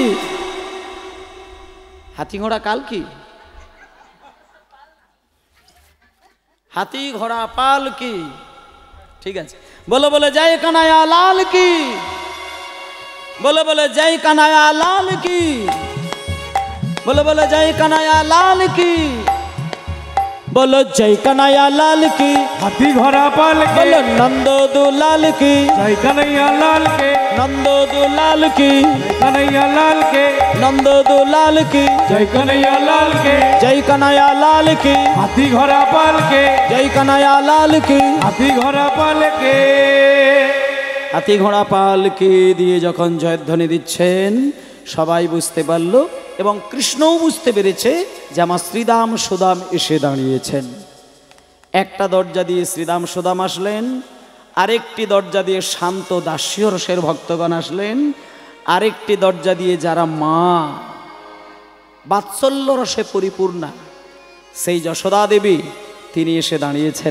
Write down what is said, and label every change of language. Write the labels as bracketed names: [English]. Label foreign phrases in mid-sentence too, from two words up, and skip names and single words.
[Hindi] हाथी घोड़ा काल की, हाथी घोड़ा पाल की, [Bangla] ঠিক আছে। [Hindi] बोलो बोलो जय कन्हैया लाल की, बोलो बोलो जय कन्हैया लाल की, बोलो बोलो जय कन्हैया लाल की, बोलो जय कन्हैया लाल की। हाथी घोड़ा पाल के बोलो नंदो दुलाल की। जय कन्हैया लाल के नंदो दुलाल की। जय कन्हैया लाल के नंदो दुलाल की। जय कन्हैया लाल के जय कन्हैया लाल की। हाथी घोड़ा पाल के जय कन्हैया लाल की। हाथी घोड़ा पाल के [Bangla] হাতি ঘোড়া পালকি দিয়ে যখন জয়ধ্বনি দিচ্ছেন সবাই বুঝতে পারল এবং কৃষ্ণও বুঝতে পেরেছে যে আমার শ্রীদাম সুদাম এসে দাঁড়িয়েছেন। একটা দরজা দিয়ে শ্রীদাম সুদাম আসলেন, আরেকটি দরজা দিয়ে শান্ত দাস্য রসের ভক্তগণ আসলেন, আরেকটি দরজা দিয়ে যারা মা বাৎসল্য রসে পরিপূর্ণা সেই যশোদা দেবী তিনি এসে দাঁড়িয়েছেন।